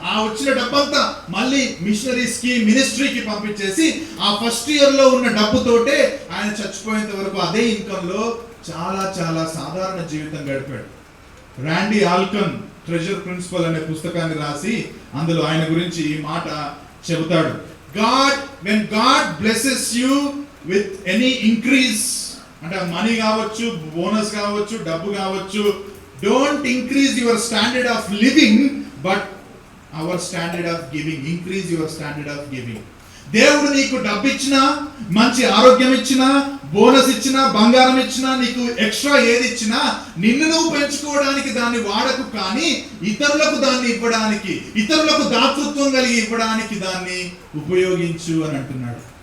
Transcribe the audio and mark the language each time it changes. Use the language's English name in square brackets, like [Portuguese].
[Telugu] ఆ వచ్చిన డబ్బంతా మళ్ళీ మిషనరీస్ కి, మినిస్ట్రీకి పంపించేసి ఆ ఫస్ట్ ఇయర్ లో ఉన్న డబ్బుతోటే ఆయన చచ్చిపోయేంత వరకు అదే ఇన్కమ్ లో చాలా చాలా సాధారణ జీవితం గడిపాడు. రాండీ ఆల్కన్ ట్రెజర్ ప్రిన్సిపల్ అనే పుస్తకాన్ని రాసి అందులో ఆయన గురించి ఈ మాట చెబుతాడు. [English] when God blesses you with any increase, [Telugu] అంటే మనీ కావచ్చు, బోనస్ కావచ్చు, డబ్బు కావచ్చు, [English] don't increase your standard of living but our standard of giving. Increase your standard of giving. [Telugu] దేవుడు నీకు డబ్బు ఇచ్చినా, మంచి ఆరోగ్యం ఇచ్చినా, బోనస్ ఇచ్చినా, బంగారం ఇచ్చినా, నీకు ఎక్స్ట్రా ఏది ఇచ్చినా నిన్ను నువ్వు పెంచుకోవడానికి దాన్ని వాడకు, కానీ ఇతరులకు దాన్ని ఇవ్వడానికి, ఇతరులకు దాతృత్వం కలిగి ఇవ్వడానికి దాన్ని ఉపయోగించు అని అంటున్నాడు.